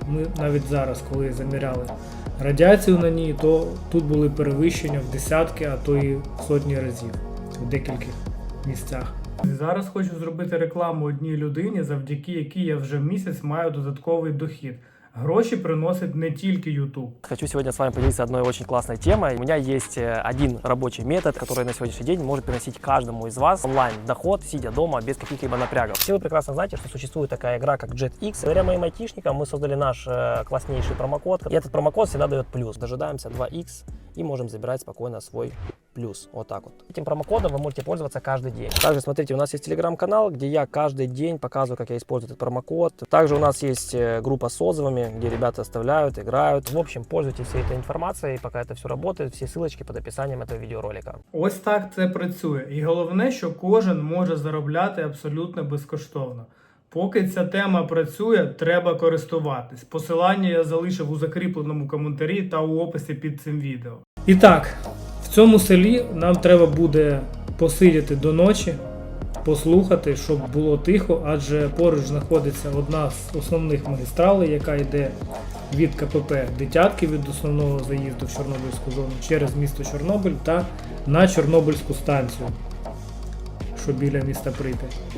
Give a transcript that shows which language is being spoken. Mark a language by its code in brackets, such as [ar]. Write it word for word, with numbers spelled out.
[uk] Ми навіть зараз, коли заміряли радіацію на ній, то тут були перевищення в десятки, а то і в сотні разів, в декількох місцях. Зараз хочу зробити рекламу одній людині, завдяки якій я вже місяць маю додатковий дохід. Гроші приносить не тільки YouTube. [ru] Хочу сегодня с вами поделиться одной очень классной темой. У меня есть один рабочий метод, который на сегодняшний день может приносить каждому из вас онлайн доход, сидя дома, без каких-либо напрягов. Все вы прекрасно знаете, что существует такая игра, как JetX. Благодаря моим айтишникам мы создали наш э, класснейший промокод. И этот промокод всегда дает плюс. Дожидаемся два икс и можем забирать спокойно свой плюс. Вот так вот. Этим промокодом вы можете пользоваться каждый день. Также, смотрите, у нас есть телеграм-канал, где я каждый день показываю, как я использую этот промокод. Также у нас есть группа с отзывами, где ребята оставляют, играют. В общем, пользуйтесь всей этой информацией, пока это все работает. Все ссылочки под описанием этого видеоролика. [uk] Ось так це працює. І головне, що кожен може заробляти абсолютно безкоштовно. Поки ця тема працює, треба користуватись. Посилання я залишив у закріпленому коментарі та у описі під цим відео. І так, в цьому селі нам треба буде посидіти до ночі, послухати, щоб було тихо, адже поруч знаходиться одна з основних магістралей, яка йде від КПП Дитятки, від основного заїзду в Чорнобильську зону, через місто Чорнобиль та на Чорнобильську станцію, що біля міста Прип'ять.